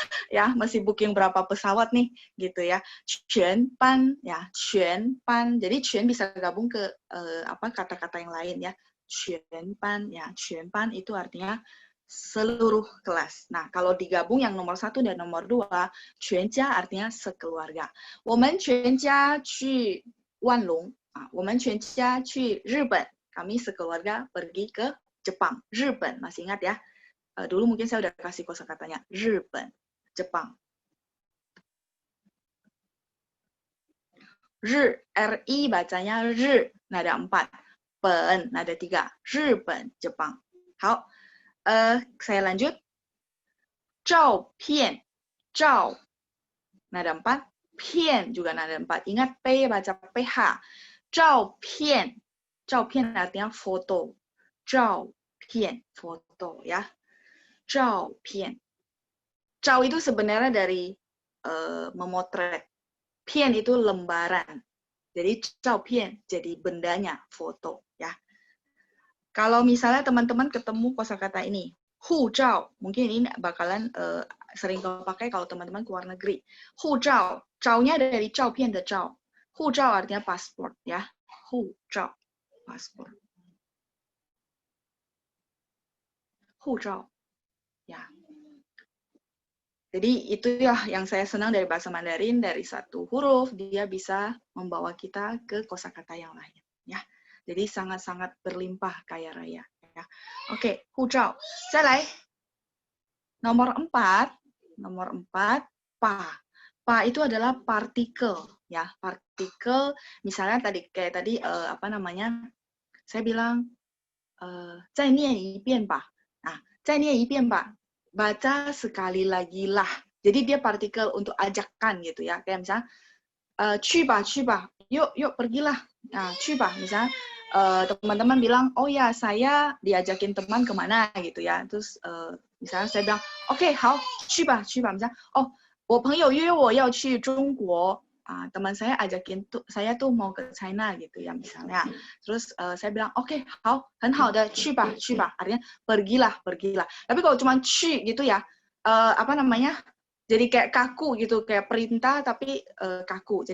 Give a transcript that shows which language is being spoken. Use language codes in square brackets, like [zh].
[id] Ya, masih booking berapa pesawat nih, gitu ya. 全班, ya, 全班. Jadi, 全 bisa gabung ke kata-kata yang lain ya. 全班, ya. 全班 itu artinya seluruh kelas. Nah, kalau digabung yang nomor 1 dan nomor 2, 全家 artinya sekeluarga. [zh] 我们全家去万隆，我们全家去日本. [id] Kami sekeluarga pergi ke Jepang. 日本, masih ingat ya? Dulu mungkin saya udah kasih kosakatanya. 日本, Jepang. RI bacanya nada 4. Pen, nada 3. 日本, Jepang. 好.Saya lanjut. 照片, 照, nada 4. 片 juga nada 4. Ingat P baca PH. 照片, 照片 artinya foto. 照片, foto ya. 照片. 照 itu sebenarnya dari memotret. 片 itu lembaran. Jadi 照片 jadi bendanya, foto ya. Kalau misalnya teman-teman ketemu kosakata ini, 护照, mungkin ini bakalan sering dipakai kalau teman-teman ke luar negeri. [zh] 护照, 照nya dari 照片的照. [id] 护照 artinya paspor ya. 护照, paspor. 护照, ya. Jadi itu ya yang saya senang dari bahasa Mandarin, dari satu huruf dia bisa membawa kita ke kosakata yang lain ya. Jadi sangat-sangat berlimpah kaya raya ya. Oke, 护照. 再来 nomor 4, pa. Pa itu adalah partikel ya, partikel. Misalnya kayak tadi apa namanya? Saya bilang 再念一遍吧. Nah, 再念一遍吧. Baca sekali lagi lah. Jadi dia partikel untuk ajakan gitu ya. Kayak misalnya 去吧, 去吧. Yuk pergilah. Nah, 去吧 misalnya teman-teman bilang, oh ya saya diajakin teman kemana gitu ya. Terus misalnya saya bilang, oke, 好, 去吧, 去吧. Misalnya, oh, 我朋友约我要去中国. Teman saya ajakin saya tuh mau ke China gitu ya misalnya. Terus saya bilang, oke, 好, 很好的, 去吧, 去吧. Artinya pergilah. Tapi kalau cuma 去gitu ya, apa namanya? Jadi kayak kaku gitu, kayak perintah tapi kaku.